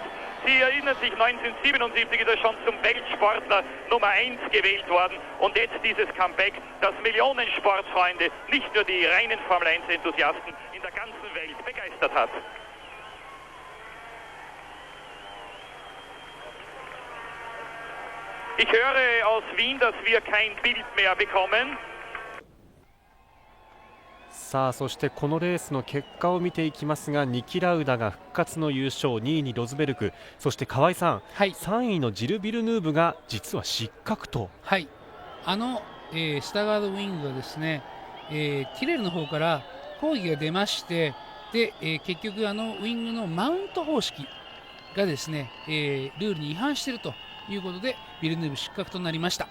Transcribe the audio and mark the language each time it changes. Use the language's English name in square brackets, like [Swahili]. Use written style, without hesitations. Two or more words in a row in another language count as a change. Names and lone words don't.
[German] Sie erinnern sich, 1977 ist er schon zum Weltsportler Nummer 1 gewählt worden und jetzt dieses Comeback, das Millionen Sportfreunde, nicht nur die reinen Formel 1 Enthusiasten in der ganzen Welt begeistert hat. Ich höre aus Wien, dass wir kein Bild mehr bekommen. [Japanese] さあそしてこのレースの結果を見ていきますが、ニキ・ラウダが復活の優勝、2位にロズベルク、そして河合さん、3位のジル・ビルヌーブが実は失格と。はい、スタガードウィングがですね、ティレルの方から抗議が出まして、で、結局ウィングのマウント方式がですね、ルールに違反しているということでビルヌーブ失格となりました。